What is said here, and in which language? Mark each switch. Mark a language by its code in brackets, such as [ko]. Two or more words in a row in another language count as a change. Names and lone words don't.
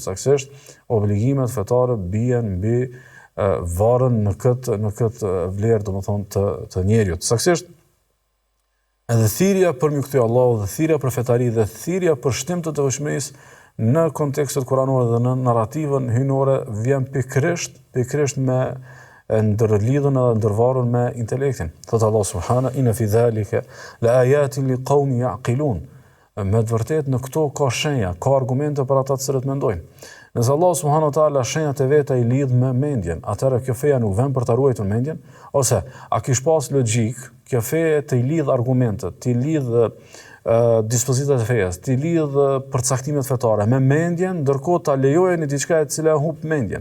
[sq] Saktësisht obligimet fetare bien mbi varën në këtë vlerë domethënë të njeriut. Saktësisht edhe thirrja për mi kthy Allahu dhe thirrja për fetari dhe thirrja për shtim të devotshmërisë në kontekstet kuranore dhe në narrativën hynore vjen pikërisht me ndërlidhën edhe ndërvarur me intelektin. [ar] Thotë الله سبحانه إن في ذلك لآيات لقوم يعقلون. [sq] Me të vërtetë në këto ka shenja, ka argumente për ata të cilët mendojnë. Nëse Allah [ar] سبحانه وتعالى [sq] shenjat e veta i lidh me mendjen, atëherë kjo feja nuk vjen për ta ruajtur mendjen, ose a kish pas logjik kjo feje të i lidh argumentet, të i lidh dispozitat e fejas, të lidh përcaktimet fetare me mendjen, ndërkohë ta lejojë një diçka e cila humb mendjen.